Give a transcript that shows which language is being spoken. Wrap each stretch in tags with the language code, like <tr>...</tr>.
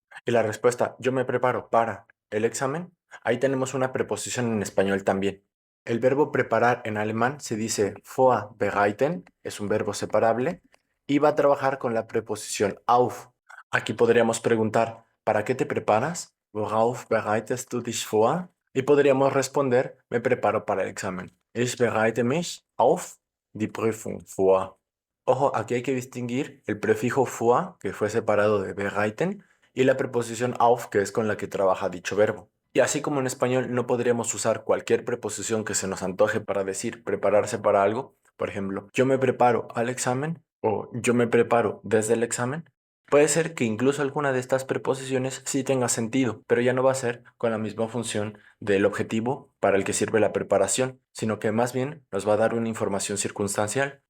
<es>Y la respuesta yo me preparo para el examen. Ahí tenemos una preposición en español también. El verbo preparar en alemán se dice vorbereiten, es un verbo separable, y va a trabajar con la preposición auf. Aquí podríamos preguntar ¿para qué te preparas?</es> <de>Worauf bereitest du dich vor?</de> <es>Y podríamos responder me preparo para el examen.</es> <de>Ich bereite mich auf die Prüfung vor.</de> <es>Ojo, aquí hay que distinguir el prefijo vor, que fue separado de bereiten, y la preposición auf, que es con la que trabaja dicho verbo. Y así como en español no podríamos usar cualquier preposición que se nos antoje para decir prepararse para algo, por ejemplo, yo me preparo al examen o yo me preparo desde el examen, puede ser que incluso alguna de estas preposiciones sí tenga sentido, pero ya no va a ser con la misma función del objetivo para el que sirve la preparación, sino que más bien nos va a dar una información circunstancial.</es>